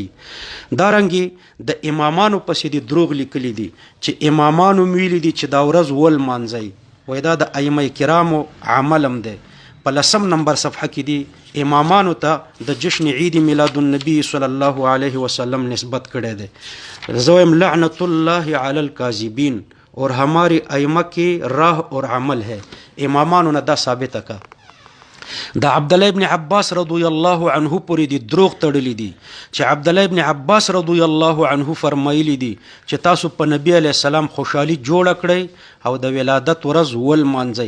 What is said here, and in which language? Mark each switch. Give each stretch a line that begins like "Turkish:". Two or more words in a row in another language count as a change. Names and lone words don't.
Pashto: دارنګې د امامانو پسې دي دروغ لیکلي دي چې امامانو ویلي دي چې دا ورځ ولمانځئ. وایي دا د ائمه کرامو عمل هم دی. په 10 نمبر صفحه کې دي امامانو ته د جشن عید میلاد النبی
Arabic: صلی الله علیه وسلم
Pashto: نسبت کړی دی. زه وایم
Arabic: لعنت الله علی الکاذبین
Urdu: اور ہماری ائمہ کی راہ اور عمل ہے.
Pashto: امامانو نه دا ثابته کا. د عبدالله ابن عباس
Arabic: رضی الله عنه
Pashto: پورې دي دروغ تړلی دي چې عبدالله ابن عباس
Arabic: رضی الله عنه
Pashto: فرمایلی دي چې تاسو په نبی
Arabic: علیه السلام
Pashto: خوشحالي جوړه کړئ او د ولادت ورځ ولمانځئ.